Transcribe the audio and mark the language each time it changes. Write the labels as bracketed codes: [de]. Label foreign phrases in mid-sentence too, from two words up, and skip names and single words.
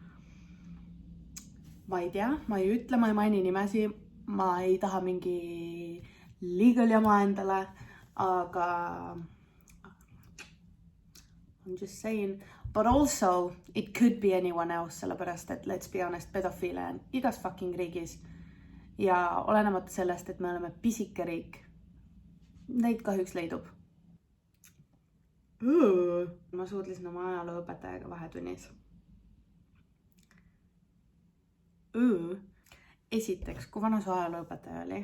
[et] Ma ei tea, ma ei ütle, ma ei maini nimesi, ma ei taha mingi legal jama endale, aga [en] I'm just saying, but also it could be anyone else, [et] sellepärast et [en] let's be honest, [et] pedofiile on igas fucking riigis. Ja olenemata sellest, et me oleme pisike riik, neid kahjuks leidub. Ma suudlesin oma ajalooõpetajaga vahetunnis. Esiteks, kui vana su ajalooõpetaja oli?